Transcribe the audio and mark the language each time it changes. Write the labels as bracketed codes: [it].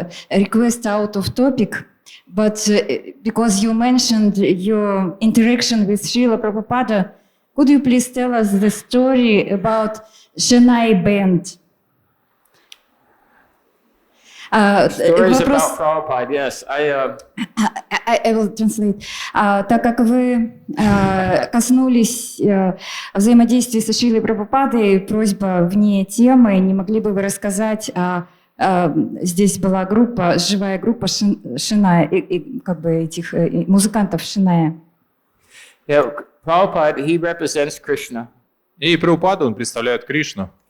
[en] Request out of topic, but because you mentioned your interaction with Srila Prabhupada, could you please tell us the story about Chennai band? Stories about Prabhupada, yes. I will translate. [ru] Так как вы коснулись взаимодействия со Шрилой Прабхупадой, просьба вне темы, не могли бы вы рассказать, здесь была группа, живая группа Шиная, и как бы этих музыкантов Шиная. [en] Yeah, Prabhupada, he represents Krishna. [ru] И Прабхупада, он представляет Кришну.